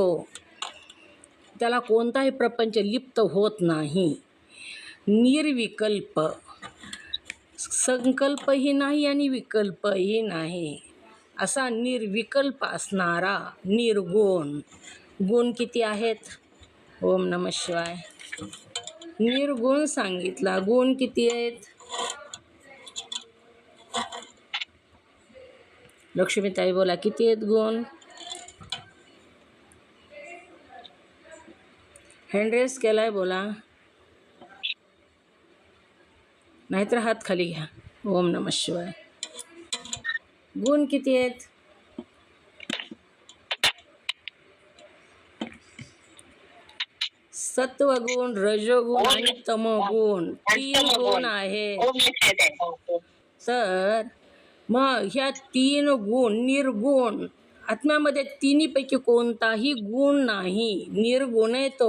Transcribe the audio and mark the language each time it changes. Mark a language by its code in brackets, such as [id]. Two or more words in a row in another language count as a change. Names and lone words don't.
[mr] त्याला कोणताही प्रपंच लिप्त होत नाही. निर्विकल्प. संकल्पही नाही आणि विकल्पही नाही. असा निर्विकल्प असणारा निर्गुण. गुण किती आहेत? [sa] ओम नमः शिवाय. [mr] निर्गुण सांगितला. गुण किती आहेत? लक्ष्मीताई बोला किती आहेत गुण? [en] hand raise [mr] केलाय बोला, नाहीतर हात खाली घ्या. [sa] ओम नमः शिवाय. [mr] गुण किती आहेत? सत्वगुण, रजोगुण आणि तमोगुण 3 गुण आहेत. ओम लक्षात आहे. तर मग ह्या 3 गुण निर्गुण आत्म्यामध्ये तिन्हीपैकी कोणताही गुण नाही, निर्गुण आहे तो.